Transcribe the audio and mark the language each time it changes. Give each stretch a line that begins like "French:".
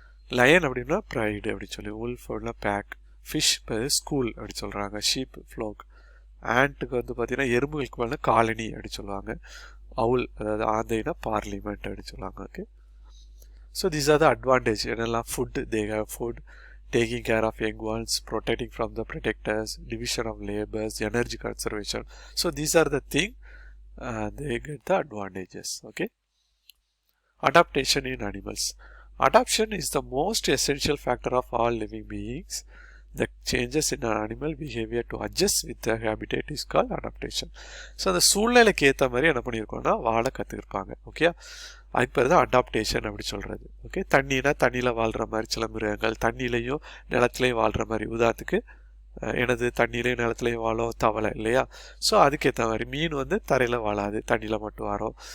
Tamil: Line அப்படின்னா pride அப்படி சொல்லி, உல்ஃப் அப்படின்னா பேக், ஃபிஷ் ஸ்கூல் அப்படி சொல்கிறாங்க, ஷீப் ஃப்ளோக், ஆண்ட்டுக்கு வந்து பார்த்தீங்கன்னா எறும்புகளுக்கு மேலே காலனி அப்படி சொல்லுவாங்க, அவுல் அதாவது ஆந்தைனா பார்லிமெண்ட் அப்படி சொல்லுவாங்க.
English: Okay, so these are the advantage.
Tamil: என்னெல்லாம்
English: Food, they have food, taking care of young ones, protecting from the protectors, division of labours, energy conservation. So these are the thing they get the advantages. Okay, adaptation in animals. Adaptation is the most essential factor of all living beings. The changes in an animal behavior to adjust with the habitat is called adaptation.
Tamil: So அந்த சூழ்நிலைக்கு ஏற்ற மாதிரி என்ன பண்ணியிருக்கோம்னா வாழ கற்றுக்கிருப்பாங்க. Okay, அதுக்கு பேர் தான் adaptation அப்படி சொல்கிறது. ஓகே, தண்ணினா தண்ணியில் வாழ்கிற மாதிரி சில மிருகங்கள், தண்ணியிலையும் நிலத்துலையும் வாழ்கிற மாதிரி. உதாரணத்துக்கு எனது தண்ணியிலையும் நிலத்துலையும் வாழும் தவளை இல்லையா. ஸோ அதுக்கேற்ற மாதிரி மீன் வந்து தரையில் வாழாது, தண்ணியில் மட்டும் வரும்.